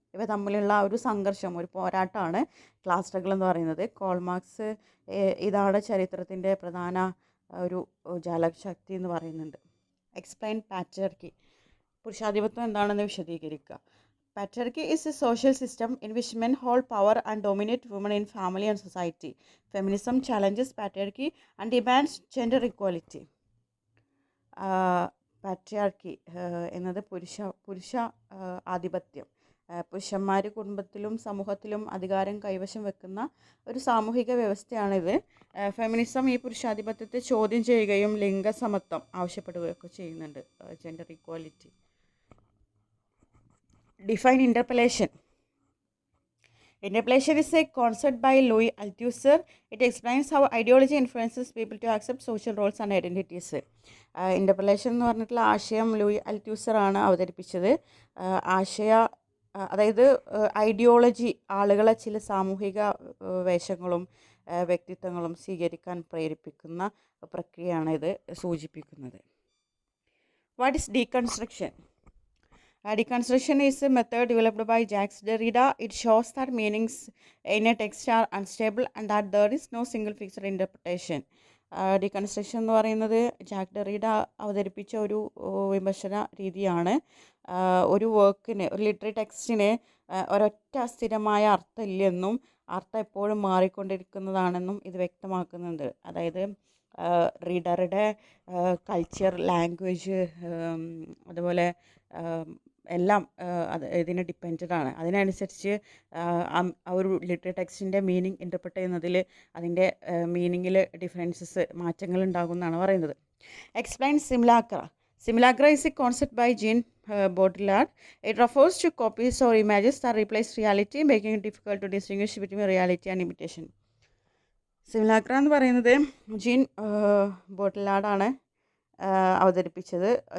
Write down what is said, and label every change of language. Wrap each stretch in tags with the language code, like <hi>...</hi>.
<ml>ഇവ തമ്മിലുള്ള ഒരു സംഘർഷം, ഒരു പോരാട്ടമാണ് ക്ലാസ് സ്ട്രഗിൾ എന്ന് പറയുന്നത്. കാൾ മാർക്സ് ഇതാണ് ചരിത്രത്തിൻ്റെ പ്രധാന ഒരു ജാലകശക്തി എന്ന് പറയുന്നുണ്ട്.</ml> <en>Explain patriarchy.</en> <ml>പുരുഷാധിപത്യം എന്താണെന്ന് വിശദീകരിക്കുക.</ml> <en>Patriarchy is a social system in which men hold power and dominate women in family and society. Feminism challenges patriarchy and demands gender equality.</en> <ml>Patriarchy എന്നത് പുരുഷ ആധിപത്യം. പുരുഷന്മാർ കുടുംബത്തിലും സമൂഹത്തിലും അധികാരം കൈവശം വെക്കുന്ന ഒരു സാമൂഹിക വ്യവസ്ഥയാണിത്. ഫെമിനിസം ഈ പുരുഷാധിപത്യത്തെ ചോദ്യം ചെയ്യുകയും ലിംഗസമത്വം ആവശ്യപ്പെടുകയൊക്കെ ചെയ്യുന്നുണ്ട്, gender equality.</ml> <en>Define interpellation. Interpellation is a concept by Louis Althusser. It explains how ideology influences people to accept social roles and identities.</en> <ml>Interpellation എന്ന് പറഞ്ഞിട്ടുള്ള ആശയം ലൂയി അൽത്യൂസർ ആണ് അവതരിപ്പിച്ചത്. ആശയ അതായത് ഐഡിയോളജി ആളുകളെ ചില സാമൂഹിക വേഷങ്ങളും വ്യക്തിത്വങ്ങളും സ്വീകരിക്കാൻ പ്രേരിപ്പിക്കുന്ന പ്രക്രിയയാണ് ഇത് സൂചിപ്പിക്കുന്നത്.</ml> <en>What is deconstruction? Deconstruction is a method developed by Jacques Derrida. It shows that meanings in a text are unstable and that there is no single fixed interpretation.</en> <ml>Deconstruction എന്ന് പറയുന്നത് ജാക്ക് ഡെറീഡ അവതരിപ്പിച്ച ഒരു വിമർശന രീതിയാണ്. ഒരു വർക്കിന്, ഒരു ലിറ്റററി ടെക്സ്റ്റിന് ഒരൊറ്റ സ്ഥിരമായ അർത്ഥമില്ലെന്നും അർത്ഥം എപ്പോഴും മാറിക്കൊണ്ടിരിക്കുന്നതാണെന്നും ഇത് വ്യക്തമാക്കുന്നുണ്ട്. അതായത് റീഡറുടെ കൾച്ചർ, ലാംഗ്വേജ്, അതുപോലെ എല്ലാം അത് ഇതിന് ഡിപ്പെൻഡഡ് ആണ്. അതിനനുസരിച്ച് ആ ഒരു ലിറ്റററി ടെക്സ്റ്റിൻ്റെ മീനിങ് ഇൻ്റർപ്രറ്റ് ചെയ്യുന്നതിൽ അതിൻ്റെ മീനിങ്ങിൽ ഡിഫറൻസസ്, മാറ്റങ്ങൾ ഉണ്ടാകും എന്നാണ് പറയുന്നത്.</ml> <en>Explain simulacra. Simulacra is a concept by Jean Baudrillard. It refers to copies or images that replace reality, making it difficult to distinguish between reality and imitation.</en> <ml>സിമിലാക്ര എന്ന് പറയുന്നത് ജീൻ ബോട്ടിലാർഡാണ് അവതരിപ്പിച്ചത്.</ml>